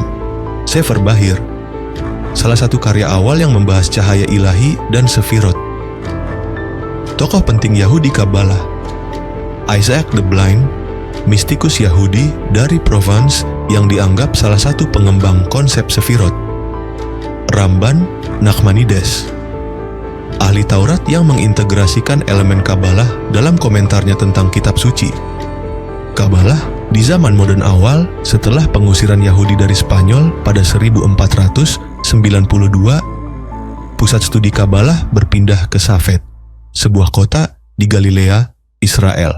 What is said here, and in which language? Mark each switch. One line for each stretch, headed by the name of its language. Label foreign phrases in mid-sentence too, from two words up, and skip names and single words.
Indonesian: Sefer Bahir, salah satu karya awal yang membahas cahaya ilahi dan sefirot. Tokoh penting Yahudi Kabbalah, Isaac the Blind, mistikus Yahudi dari Provence yang dianggap salah satu pengembang konsep sefirot. Ramban Nachmanides, ahli Taurat yang mengintegrasikan elemen Kabbalah dalam komentarnya tentang kitab suci. Kabbalah di zaman modern awal setelah pengusiran Yahudi dari Spanyol pada 1492, pusat studi Kabbalah berpindah ke Safed, sebuah kota di Galilea, Israel.